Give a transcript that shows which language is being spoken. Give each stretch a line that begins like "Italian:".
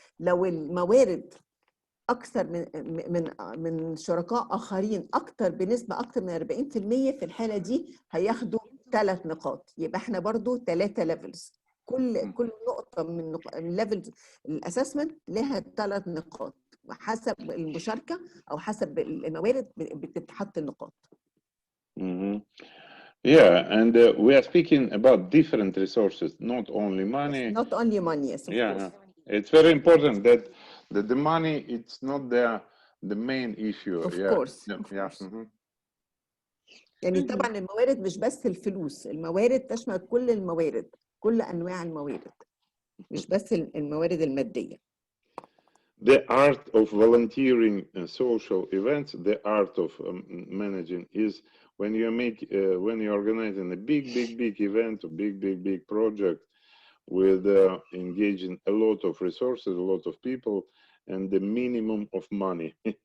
Arabic: لو الموارد أكثر من شركاء آخرين بنسبة أكثر من 40% في الحالة دي هياخدوا 3 نقاط. يبقى احنا برضو 3 ليفلز. كل نقطة من ليفل الأسسمنت لها 3 نقاط وحسب المشاركة أو حسب الموارد بتتحط النقاط.
English: Yeah, and we are speaking about different resources, not only money. Yes, not only money, yes, of course. It's very important that the money, it's not the main issue. Of course.
Arabic: يعني طبعا الموارد مش بس الفلوس، الموارد تشمل كل الموارد، كل أنواع الموارد، مش بس الموارد المادية.
English: The art of volunteering social events, the art of managing is when you're organizing a big event, a big project with engaging a lot of resources, a lot of people, and the minimum of money.